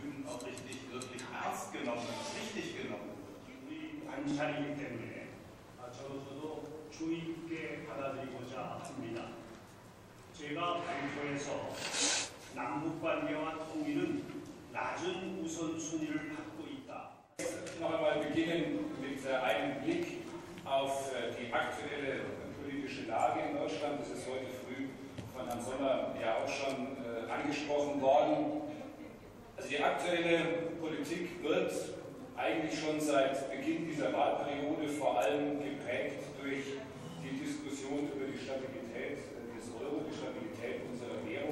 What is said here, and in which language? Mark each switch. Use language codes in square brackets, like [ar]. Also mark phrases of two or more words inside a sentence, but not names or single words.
[de] auch richtig, wirklich ernst genommen, richtig genommen. [ko] 우리 관찰이기 때문에 저로서도 주의 있게 받아들이고자 합니다. 제가 발표에서 남북 관계와 통일은 낮은 우선순위를 갖고 있다. [de] Noch einmal beginnen mit einem Blick auf die aktuelle politische Lage in Deutschland. Das ist heute früh von Herrn Sommer ja auch schon angesprochen worden. Also die aktuelle Politik wird eigentlich schon seit Beginn dieser Wahlperiode vor allem geprägt durch die Diskussion über die Stabilität des Euro, die Stabilität unserer Währung.